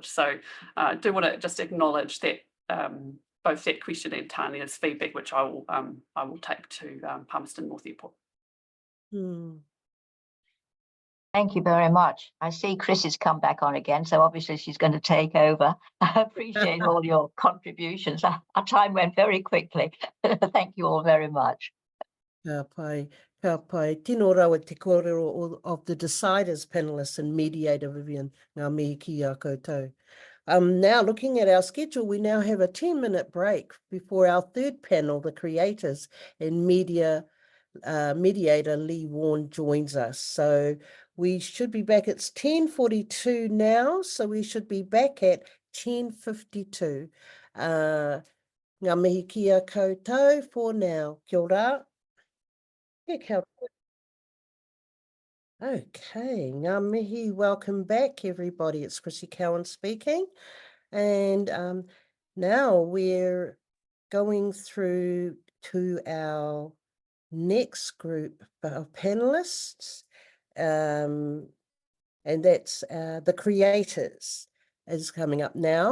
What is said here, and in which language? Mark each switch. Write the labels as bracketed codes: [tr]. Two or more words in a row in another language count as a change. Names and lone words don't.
[en] So I do want to just acknowledge that both that question and Tanya's feedback, which I will take to Palmerston North Airport. Thank you very much. I see Chris has come back on again, so obviously she's going to take over. I appreciate all your contributions. Our time went very quickly. Thank you all very much. [mi] Ka pai. Tino rawa te kōrero [en] of the deciders, panelists and mediator, Vivian, [mi] ngā mihi ki a koutou. [en] Now looking at our schedule, we now have a 10-minute break before our third panel, the creators and mediator Lee Warren joins us. So we should be back. It's 10:42 now, so we should be back at 10:52. [mi] Ngā mihi ki a koutou [en] for now. [mi] Kia ora. Okay, ngā mihi, [en] welcome back everybody. It's Chrissy Cowan speaking. And now we're going through to our next group of panelists. And that's the creators is coming up now.